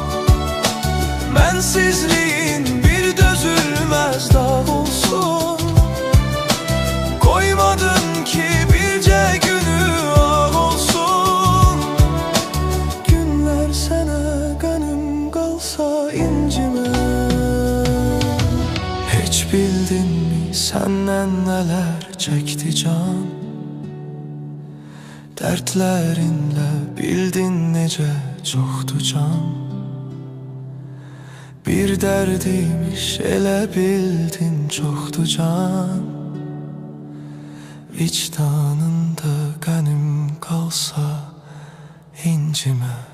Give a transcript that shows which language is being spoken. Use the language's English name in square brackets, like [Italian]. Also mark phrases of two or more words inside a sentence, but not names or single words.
[Turkish] Mensizliğin bir dözülmez dağ olsun. Koymadın ki birce günü ağ olsun. Günler sana gönlüm kalsa incime. Hiç bildin mi senden neler çekti can? [Azerbaijani] Dertlerinlə bildin necə çoxdu can. Bir dərdiymiş elə bildin çoxdu can. Vicdanında qənim qalsa incimə.